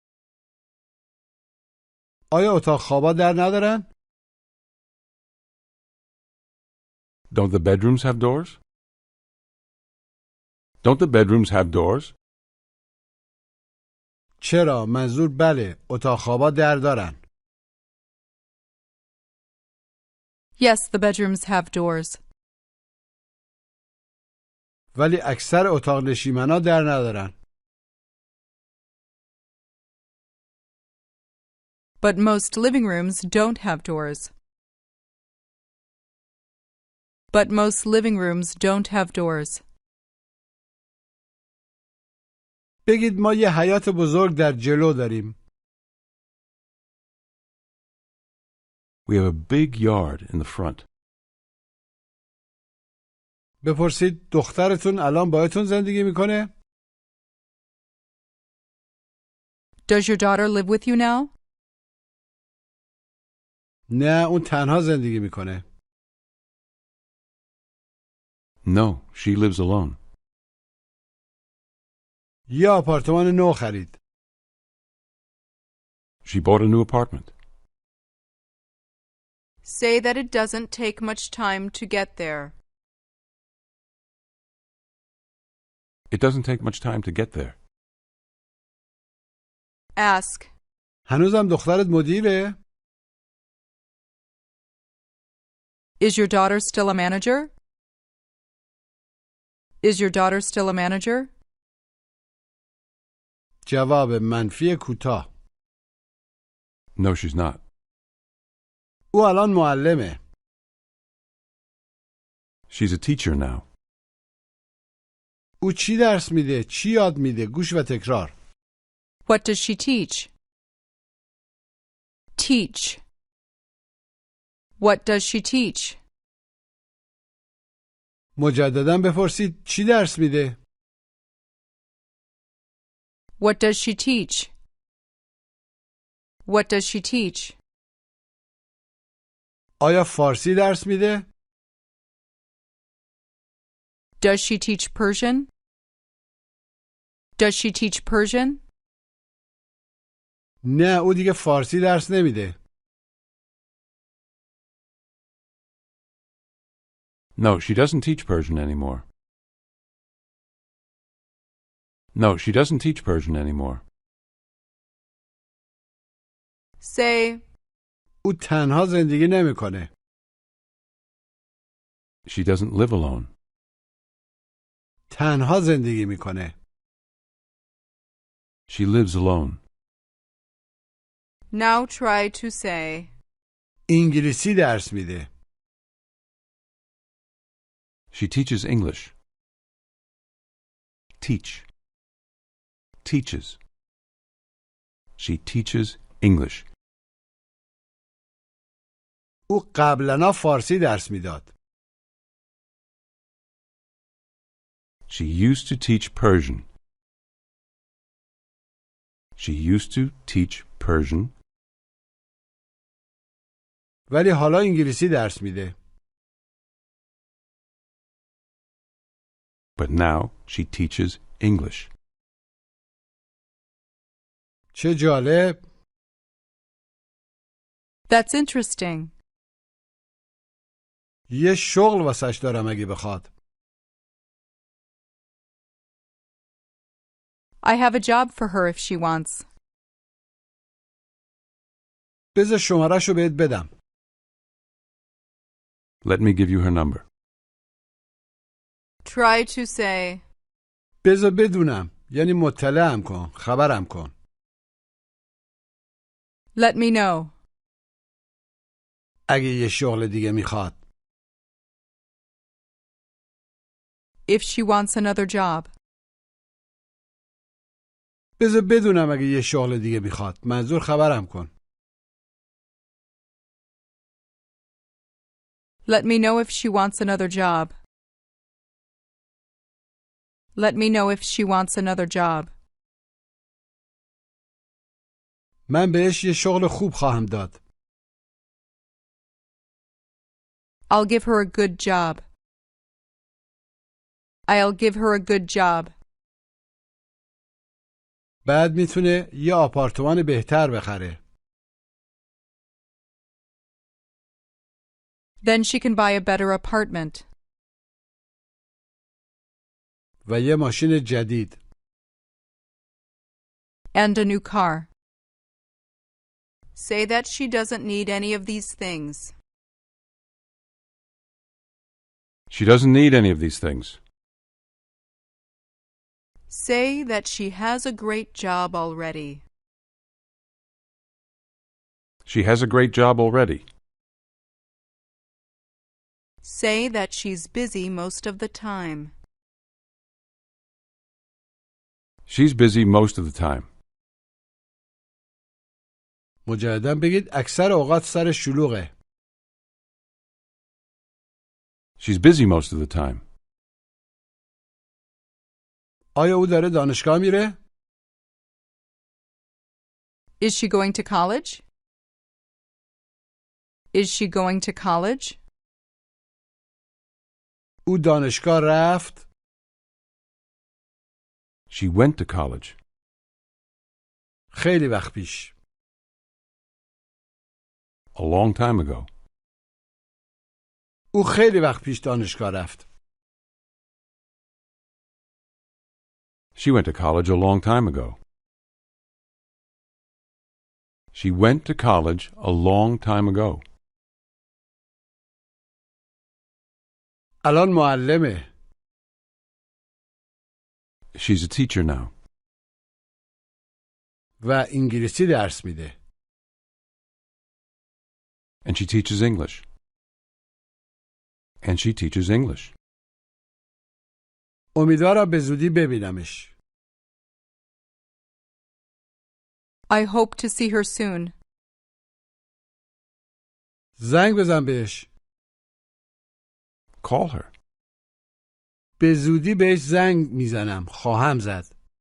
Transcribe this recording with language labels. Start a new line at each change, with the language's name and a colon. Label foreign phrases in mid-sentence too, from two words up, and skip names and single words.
Persian: آیا اتاق خوابا در ندارن؟
English: Don't the bedrooms have doors? Don't the bedrooms have doors?
Persian: چرا؟ منظور بله، اتاق خوابا در دارن.
English: Yes, the bedrooms have doors.
Persian: ولی اکثر اتاق نشیمنا در ندارن.
English: But most living rooms don't have doors. But most living rooms don't have doors.
Persian: بگید ما یه حیاط بزرگ در جلو داریم.
English: We have a big yard in the front.
Persian: بپرسید دخترتون الان باهاتون زندگی میکنه؟
English: Does your daughter live with you now?
Persian: نه، اون تنها زندگی میکنه.
English: No, she lives alone.
Persian: یه آپارتمان نو خرید.
English: She bought a new apartment. Say that it doesn't take much time to get there. It doesn't take much time to get there. Ask.
Persian: هنوزم دخترت مدیره؟
English: Is your daughter still a manager? Is your daughter still a manager?
Persian: جواب منفی کوتاه.
English: No, she's not.
Persian: او الان معلمه.
English: She's a teacher now.
Persian: او چی درس میده؟ چی یاد میده؟ گوش و تکرار.
English: What does she teach? Teach. What does she teach?
Persian: مجدداً بپرسید چی درس میده؟
English: What does she teach? What does she teach?
Persian: آیا فارسی درس میده؟
English: Does she teach Persian? Does she teach Persian?
Persian: نه، او دیگه فارسی درس نمیده.
English: No, she doesn't teach Persian anymore. No, she doesn't teach Persian anymore. Say,
Persian: او تنها زندگی نمیکنه.
English: She doesn't live alone.
Persian: تنها زندگی میکنه.
English: She lives alone. now try to say,
Persian: انگلیسی درس میده.
English: She teaches English. Teach. Teaches. She teaches English.
Persian: او قبلا فارسی درس میداد.
English: She used to teach Persian. She used to teach Persian.
Persian: ولی حالا انگلیسی درس میده.
English: But now she teaches English.
Persian: چه جالب.
English: that's interesting.
Persian: یه شغل واسش دارم اگه بخواد.
English: I have a job for her if she wants.
Persian: بذار شماره‌شو بهت بدم.
English: Let me give you her number. Try to say,
Persian: بذار بدونم. یعنی مطلعم کن. خبرم کن.
English: let me know.
Persian: اگه یه شغل دیگه میخواد.
English: If she wants another job.
Persian: بذار بدونم اگه یه شغل دیگه میخواد. منظور خبرم کن.
English: Let me know if she wants another job. Let me know if she wants another job.
Persian: من بهش یه شغل خوب خواهم داد.
English: I'll give her a good job. I'll give her a good job.
Persian: بعد میتونه یه آپارتمان بهتر بخره.
English: Then she can buy a better apartment.
Persian: و یه ماشین جدید.
English: And a new car. Say that she doesn't need any of these things. She doesn't need any of these things. Say that she has a great job already. She has a great job already. Say that she's busy most of the time. She's busy most of the time.
Persian: مجددا بگید اکثر اوقات سر شلوغه.
English: She's busy most of the time.
Persian: آیا او داره دانشگاه میره؟
English: Is she going to college? Is she going to college?
Persian: او دانشگاه رفت؟
English: She went to college.
Persian: خیلی وقت پیش.
English: A long time ago.
Persian: او خیلی وقت پیش دانشگاه رفت.
English: She went to college a long time ago. She went to college a long time ago.
Persian: الان معلمه.
English: She's a teacher now.
Persian: و انگلیسی درس میده.
English: And she teaches English. And she teaches English.
Persian: امیدوارم به زودی ببینمش.
English: I hope to see her soon.
Persian: زنگ بزن بهش.
English: Call her.
Persian: به زودی بهش زنگ میزنم. خواهم زد.